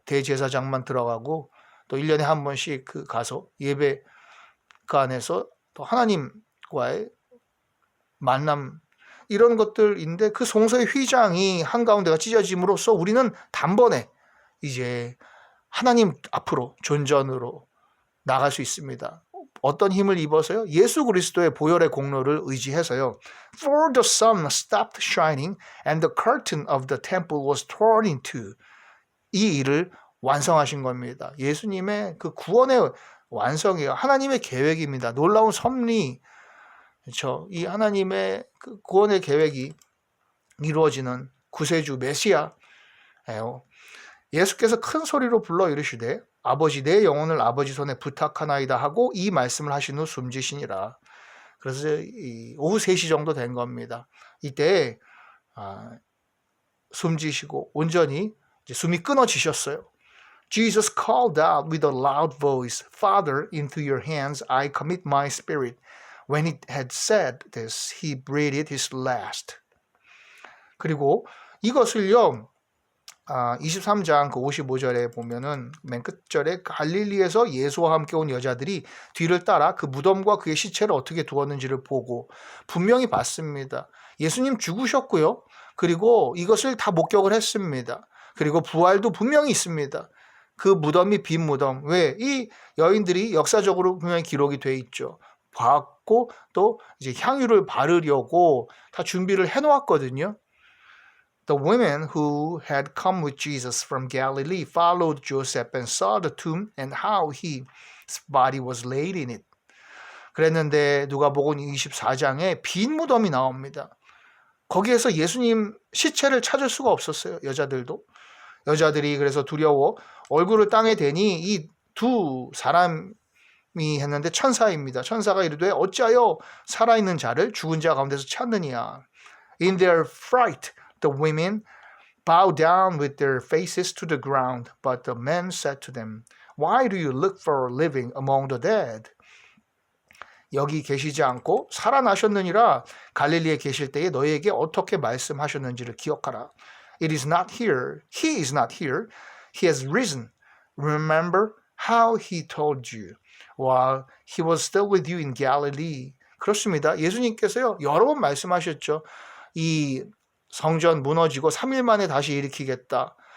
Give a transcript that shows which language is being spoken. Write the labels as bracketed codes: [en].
[ko] 대제사장만 들어가고 또 1년에 한 번씩 그 가서 예배 그 안에서 또 하나님과의 만남, 이런 것들인데 그 성소의 휘장이 한가운데가 찢어짐으로써 우리는 단번에 이제 하나님 앞으로 존전으로 나갈 수 있습니다. 어떤 힘을 입어서요? 예수 그리스도의 보혈의 공로를 의지해서요. [en] For the sun stopped shining and the curtain of the temple was torn in two. [ko] 이 일을 완성하신 겁니다. 예수님의 그 구원의 완성이에요. 하나님의 계획입니다. 놀라운 섭리. 그렇죠? 이 하나님의 그 구원의 계획이 이루어지는 구세주 메시아예요. 예수께서 큰 소리로 불러 이르시되 아버지, 내 영혼을 아버지 손에 부탁하나이다 하고 이 말씀을 하신 후 숨지시니라. 그래서 오후 3시 정도 된 겁니다. 이때 숨지시고 온전히 이제 숨이 끊어지셨어요. [en] Jesus called out with a loud voice, Father, into your hands I commit my spirit. When he had said this, he breathed his last. [ko] 그리고 이것을요, 23장 그 55절에 보면은 맨 끝절에 갈릴리에서 예수와 함께 온 여자들이 뒤를 따라 그 무덤과 그의 시체를 어떻게 두었는지를 보고 분명히 봤습니다. 예수님 죽으셨고요. 그리고 이것을 다 목격을 했습니다. 그리고 부활도 분명히 있습니다. 그 무덤이 빈 무덤. 왜? 이 여인들이 역사적으로 분명히 기록이 돼 있죠. 봤고 또 이제 향유를 바르려고 다 준비를 해놓았거든요. [en] The women who had come with Jesus from Galilee followed Joseph and saw the tomb and how his body was laid in it. [ko] 그랬는데 누가복음 24장에 빈 무덤이 나옵니다. 거기에서 예수님 시체를 찾을 수가 없었어요. 여자들이 그래서 두려워 얼굴을 땅에 대니 이 두 사람이 했는데 천사입니다. 천사가 이르되 어찌하여 살아있는 자를 죽은 자 가운데서 찾느냐. [en] In their fright, the women bowed down with their faces to the ground. But the men said to them, Why do you look for living among the dead? [ko] 여기 계시지 않고 살아나셨느니라. 갈릴리에 계실 때에 너희에게 어떻게 말씀하셨는지를 기억하라. [en] It is not here. He is not here. He has risen. Remember how he told you while he was still with you in Galilee. [ko] 그렇습니다. 예수님께서요 여러 번 말씀하셨죠. 이 성전 무너지고 3일 만에 다시 일으키겠다.